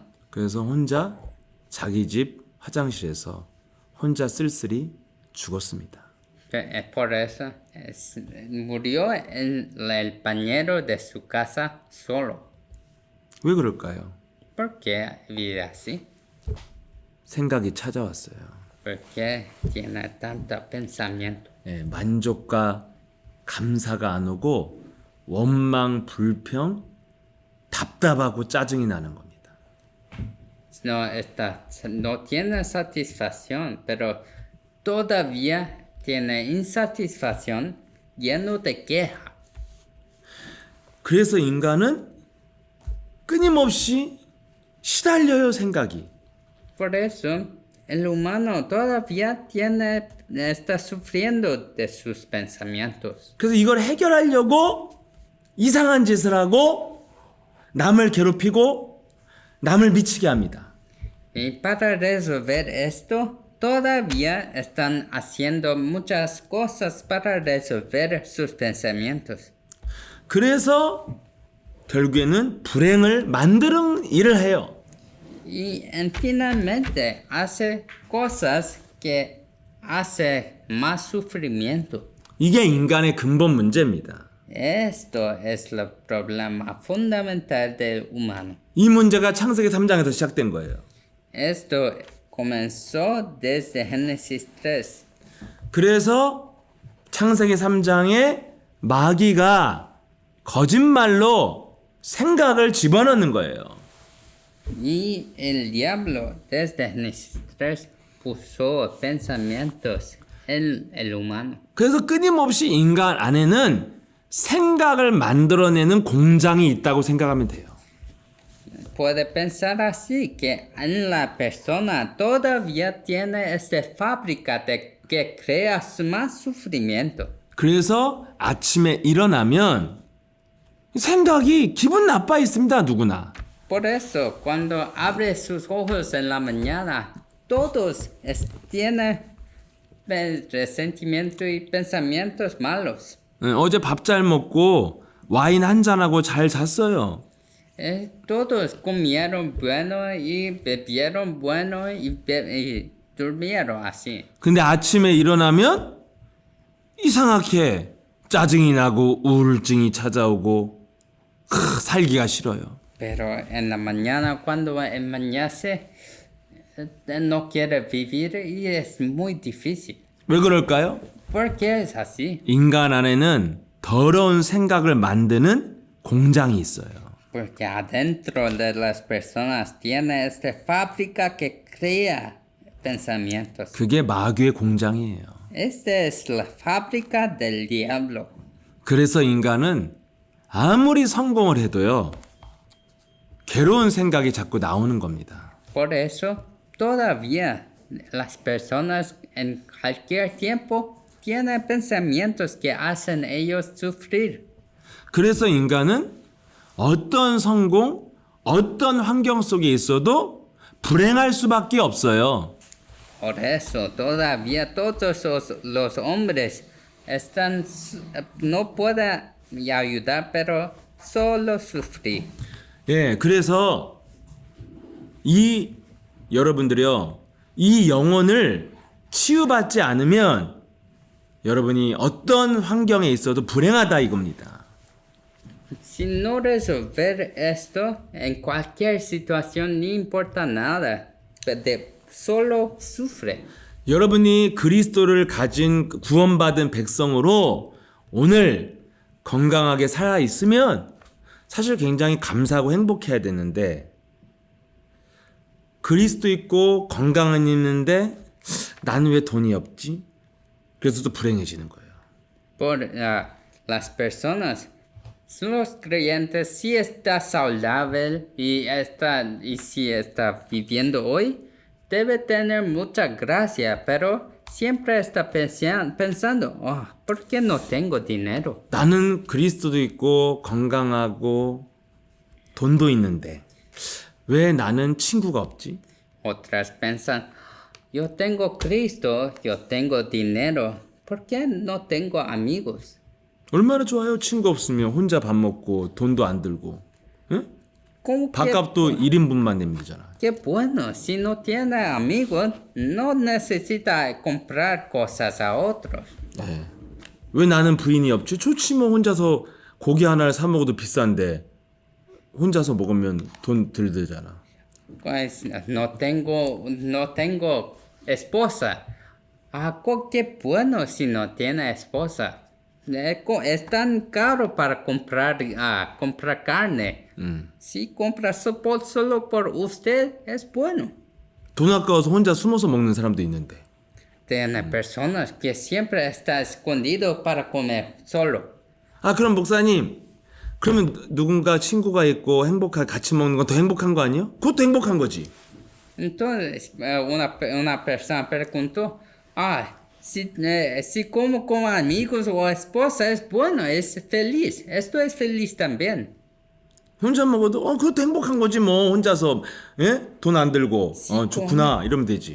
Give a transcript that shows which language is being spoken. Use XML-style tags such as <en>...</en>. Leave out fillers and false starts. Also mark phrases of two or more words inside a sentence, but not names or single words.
<ko>그래서 혼자 자기 집 화장실에서 혼자 쓸쓸히 죽었습니다.</ko> <es>Por eso murió en el bañero de su casa solo.</es> <ko>왜 그럴까요?</ko> <es>¿Por qué vive así?</es> <ko>생각이 찾아왔어요.</ko> <es>Porque tiene tanto pensamiento.</es> <ko>예, 만족과 감사가 안 오고 원망, 불평, 답답하고 짜증이 나는 겁니다.</ko> <es>No tiene satisfacción, pero todavía tiene insatisfacción lleno de queja.</es> <ko>그래서 인간은 끊임없이 시달려요, 생각이.</ko> <es>Por eso, el humano todavía está sufriendo de sus pensamientos.</es> <ko>그래서 이걸 해결하려고 이상한 짓을 하고 남을 괴롭히고 남을 미치게 합니다.</ko> <es>Y para resolver esto, todavía están haciendo muchas cosas para resolver sus pensamientos.</es> <ko>그래서 결국에는 불행을 만드는 일을 해요.</ko> <es>Y finalmente hace cosas que hace más sufrimiento.</es> <ko>이게 인간의 근본 문제입니다.</ko> <es>Esto es el problema fundamental del humano.</es> <ko>이 문제가 창세기 3장에서 시작된 거예요.</ko> <es>Esto comenzó desde Génesis 3.</es> <ko>그래서 창세기 3장에 마귀가 거짓말로 생각을 집어넣는 거예요.</ko> <es>Y el diablo desde Génesis 3 puso pensamientos en el humano.</es> <ko>그래서 끊임없이 인간 안에는 생각을 만들어내는 공장이 있다고 생각하면 돼요.</ko> <es>Puede pensar así que en la persona todavía tiene esta fábrica que crea más sufrimiento.</es> <ko>그래서 아침에 일어나면 생각이 기분 나빠 있습니다, 누구나.</ko> <es>Por eso, cuando abre sus ojos en la mañana, todos tienen resentimiento y pensamientos malos.</es> <ko>어제 밥 잘 먹고 와인 한 잔하고 잘 잤어요.</ko> <es>Todos comieron bueno y bebieron bueno y durmieron así.</es> <ko>근데 아침에 일어나면 이상하게 짜증이 나고 우울증이 찾아오고 살기가 싫어요.</ko> <es>Pero en la mañana, cuando amanece, no quiere vivir y es muy difícil.</es> <ko>왜 그럴까요?</ko> <es>¿Por qué es así?</es> <ko>인간 안에는 더러운 생각을 만드는 공장이 있어요.</ko> <es>Porque adentro de las personas tiene esta fábrica que crea pensamientos.</es> <ko>그게 마귀의 공장이에요.</ko> <es>Esta es la fábrica del diablo.</es> <ko>그래서 인간은 아무리 성공을 해도요, 괴로운 생각이 자꾸 나오는 겁니다.</ko> <es>Por eso, todavía las personas en cualquier tiempo tienen pensamientos que hacen ellos sufrir.</es> <ko>그래서 인간은 어떤 성공, 어떤 환경 속에 있어도 불행할 수밖에 없어요.</ko> <es>Por eso todavía todos los hombres están, no pueden ayudar, pero solo sufrir.</es> <ko>예, 그래서 여러분들이요, 이 영혼을 치유받지 않으면 여러분이 어떤 환경에 있어도 불행하다 이겁니다.</ko> <es>Si no resolver esto, en cualquier situación, no importa nada, solo sufre.</es> <ko>여러분이 그리스도를 가진 구원받은 백성으로 오늘 건강하게 살아 있으면 사실 굉장히 감사하고 행복해야 되는데, 그리스도 있고 건강은 있는데 나는 왜 돈이 없지? 그래서 또 불행해지는 거예요.</ko> <es>Por las personas, los creyentes, si está saludable y si está viviendo hoy, debe tener mucha gracia, pero siempre está pensando, oh, ¿por qué no tengo dinero?</es> <ko>나는 그리스도도 있고 건강하고 돈도 있는데 왜 나는 친구가 없지?</ko> <es>Otras piensan, yo tengo Cristo, yo tengo dinero, ¿por qué no tengo amigos?</es> <ko>얼마나 좋아요. 친구 없으면 혼자 밥 먹고 돈도 안 들고, 응?</ko> <es>¿Cómo que,</es> <ko>밥값도 1인분만 내면 되잖아.</ko> <es>qué bueno, si no tiene amigos, no necesita comprar cosas a otros.</es> <ko>네. 왜 나는 부인이 없지? 좋지 뭐. 혼자서 고기 하나를 사 먹어도 비싼데 혼자서 먹으면 돈 덜 들잖아.</ko> <es>Pues no tengo esposa. Qué bueno si no tiene esposa. Es tan caro para comprar carne. Si compra solo por usted, es bueno.</es> <ko>돈 아까워서 혼자 숨어서 먹는 사람도 있는데.</ko> <es>Tiene personas que siempre está escondido para comer solo.</es> <ko>아, 그럼 목사님, 그러면 누군가 친구가 있고 행복하게 같이 먹는 건 더 행복한 거 아니에요? 그것도 행복한 거지.</ko> <es>Entonces, una persona preguntó, si como con amigos o esposa es bueno, es feliz. Esto es feliz también.</es> <ko>혼자 먹어도 그것도 행복한 거지 뭐. 혼자서 돈 안 들고 좋구나 이러면 되지.</ko>